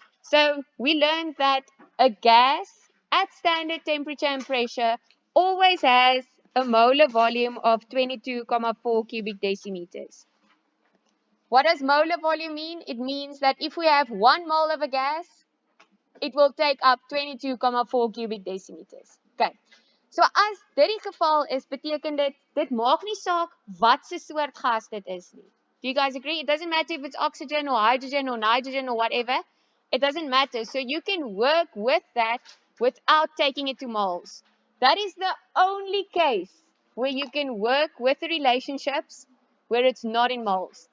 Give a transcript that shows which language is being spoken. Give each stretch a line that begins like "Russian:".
English: So we learned that a gas at standard temperature and pressure always has a molar volume of 22,4 cubic decimeters. What does molar volume mean? It means that if we have 1 mole of a gas, it will take up 22,4 cubic decimeters. Okay.
Afrikaans: So as dit die geval is, beteken dit maak nie saak wat se soort gas dit is nie.
English: Do you guys agree? It doesn't matter if it's oxygen or hydrogen or nitrogen or whatever. It doesn't matter. So you can work with that without taking it to moles. That is the only case where you can work with the relationships where it's not in moles.